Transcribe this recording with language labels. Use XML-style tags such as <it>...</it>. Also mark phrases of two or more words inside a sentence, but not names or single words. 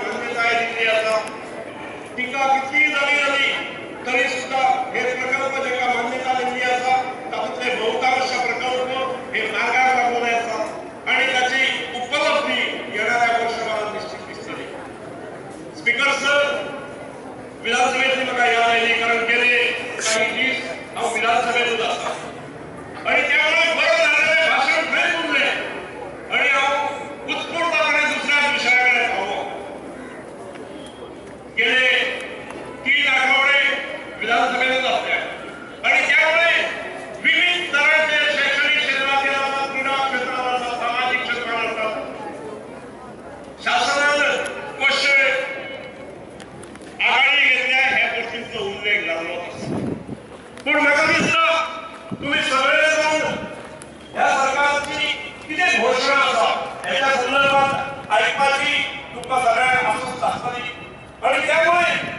<kok>मान्यताय दिल्ली आसा टिका कितली जाली तरी सुद्धा हे प्रकल्प जेका मान्यता दिल्ली आसा तातूंतले बहुतांश प्रकल्प हे मार्गार लागलेले आसा आणि ताची उपलब्धी येणाऱ्या वर्षभरात निश्चित दिसतली स्पीकर सर विधानसभेतली म्हाका याद आयली कारण गेले काही दीस हांव विधानसभेतूच आसा आणि त्यामुळे बरें जाल्लें भाशण खंय उरलें आणि हांव उत्स्फूर्तपणे दुसऱ्याच विशया कडेन पावलो गेले 3 आठवडे विधानसभेतूच आसले आणि त्यामुळे विविध तरांचे शैक्षणिक क्षेत्रातील असतात क्रीडा क्षेत्रात असतात सामाजिक क्षेत्रात असतात शासनान कशे आघाडी घेतल्या ह्या गोष्टींचो उल्लेख जाल्लो पूण म्हाका दिसता तुम्ही सगळे जाण ह्या सरकारची कितें घोषणा आसा हेच्या संदर्भात आयकपाची तुमकां सगळ्यांक आसूंक आसतली आणि त्यामुळे</kok>